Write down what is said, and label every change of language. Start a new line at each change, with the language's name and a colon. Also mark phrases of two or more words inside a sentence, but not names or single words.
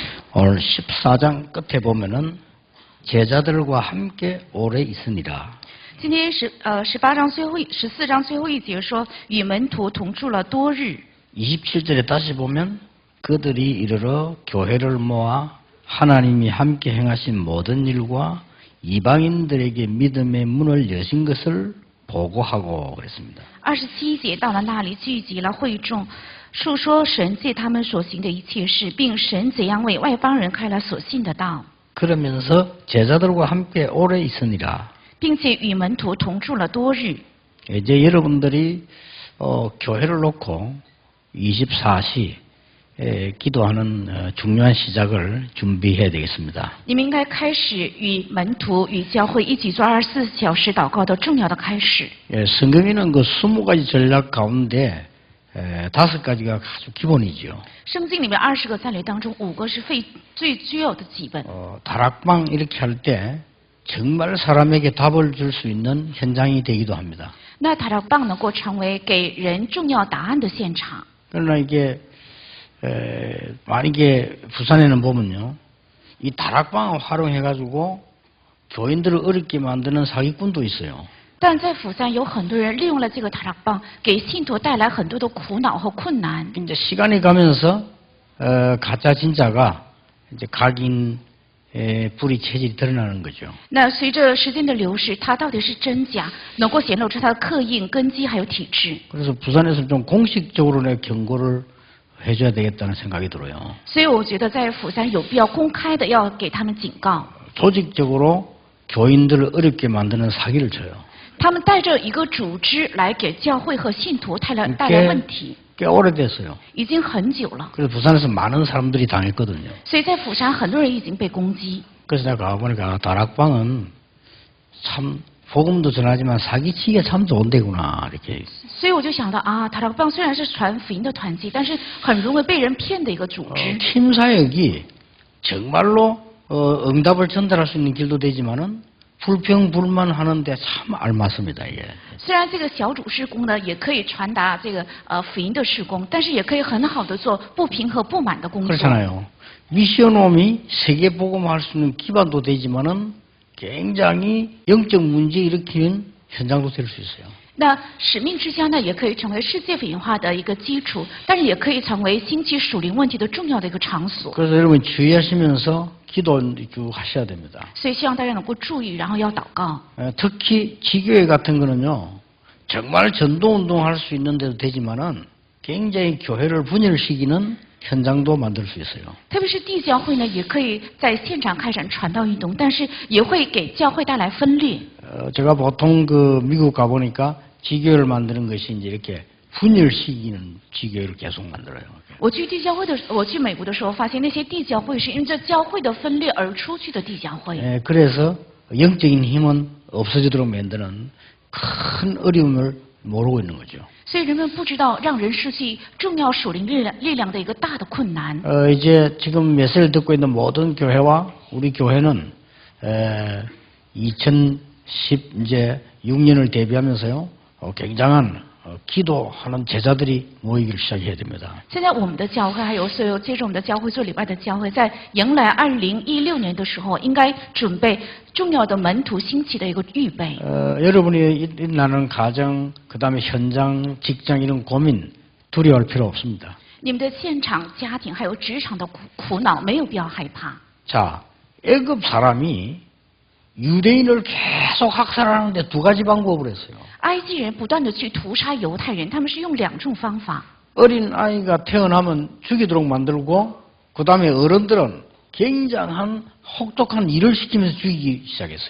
Korean: 오늘 14장 끝에 보면은 제자들과 함께 오래 있으니라.
Chinese: 今天18章最后14章最后一节说，与门徒同住了多日。
Korean: 27절에 다시 보면 그들이 이르러 교회를 모아 하나님이 함께 행하신 모든 일과 이방인들에게 믿음의 문을 여신 것을 보고하고 그랬습니다.
Chinese: 27 节到了那里，聚集了会众，述说神借他们所行的一切事，并神怎样为外邦人开了所信的道，
Korean: 그러면서 제자들과 함께 오래 있으니라.
Chinese: 并且与门徒同住了多日。
Korean: 이제 여러분들이 교회를 놓고 24시 기도하는 중요한 시작을 준비해야 되겠습니다.
Chinese: 你们应该开始与门徒、与教会一起做24小时祷告的重要的开始。
Korean: 성경에는 그 20가지 전략 가운데 5가지가 아주 기본이죠.
Chinese: 圣经里面20个战略当中，5个是最具有的基本。
Korean: 다락방 이렇게 할 때 정말 사람에게 답을 줄 수 있는 현장이 되기도 합니다.
Chinese: 那塔拉棒能够成为给人重要答案的现场。
Korean: 그러나 이게 만약에 부산에는 보면요, 이 다락방을 활용해가지고 교인들을 어렵게 만드는 사기꾼도 있어요.
Chinese: 但在釜山有很多人利用了这个塔拉棒，给信徒带来很多的苦恼和困难。
Korean: 이제 시간이 가면서 가짜 진짜가 이제 각인 불이 체질이 드러나는 거죠.
Chinese: 那随着时间的流逝，它到底是真假，能够显露出它的刻印、根基还有体质。
Korean: 그래서 부산에서 좀 공식적으로 내 경고를 해줘야 되겠다는 생각이 들어요.
Chinese: 所以我觉得在釜山有必要公开的要给他们警告。
Korean: 조직적으로 교인들을 어렵게 만드는 사기를 쳐요.
Chinese: 他们带着一个组织来给教会和信徒带来问题，
Korean: 꽤 오래됐어요.
Chinese: 已经很久了。
Korean: 그래서 부산에서 많은 사람들이 당했거든요.
Chinese: 所以在釜山很多人已经被攻击。
Korean: 그래서 내가 가보니까 다락방은 참 복음도 전하지만 사기치기가 참 좋은 데구나 이렇게.
Chinese: 所以我就想到啊，塔拉棒虽然是传福音的团体，但是很容易被人骗的一个组织。
Korean: 팀 사역이 정말로 응답을 전달할 수 있는 길도 되지만은 불평불만하는데 참 알맞습니다. 이게.
Chinese: 虽然这个小组事工呢，也可以传达这个福音的事工，但是也可以很好的做不平和不满的工作。
Korean: 그렇잖아요. 미션홈이 세계 복음할 수 있는 기반도 되지만은 굉장히 영적 문제 일으키는 현장도 될 수 있어요.
Chinese: 那使命之家呢，也可以成为世界福音化的一个基础，但是也可以成为兴起属灵问题的重要的一个场所。
Korean: 그래서 여러분 주의하시면서 기도 쭉 하셔야 됩니다.
Chinese: 所以希望大家能够注意，然后要祷告。
Korean: 특히 지교회 같은 거는요, 정말 전도운동 할 수 있는 데도 되지만은 굉장히 교회를 분열시키는 현장도 만들 수 있어요.
Chinese: 特别是地教会呢，也可以在现场开展传道运动，但是也会给教会带来分裂。
Korean: 제가 보통 미국 가보니까 지교회를 만드는 것이 이제 이렇게 분열시키는 지교회를 계속 만들어요.
Chinese: 我去美国的时候，发现那些地教会是因为这教会的分裂而出去的地教会。
Korean: 그래서 영적인 힘은 없어지도록 만드는 큰 어려움을 모르고 있는 거죠.
Chinese: 所以人们不知道让人失去重要属灵力量的一个大的困难。
Korean: 이제 지금 메시지를 듣고 있는 모든 교회와 우리 교회는 2016년을 대비하면서요, 굉장한 기도하는 제자들이 모이기를 시작해야 됩니다.
Chinese: 现在我们的教会还有所有接着我们的教会做礼拜的教会，在迎来2016年的时候，应该准备重要的门徒兴起的一个预备。
Korean: 여러분이 나는 가정, 그다음에 현장, 직장 이런 고민 두려워할 필요 없습니다.
Chinese: 你们的现场、家庭还有职场的苦恼，没有必要害怕。
Korean: 자, 애굽 사람이 유대인을 계속 학살하는데 2가지 방법을 했어요.
Chinese: 埃及人不断的去屠杀犹太人，他们是用2种方法。
Korean: 어린 아이가 태어나면 죽이도록 만들고, 그 다음에 어른들은 굉장한 혹독한 일을 시키면서 죽이기 시작했어요.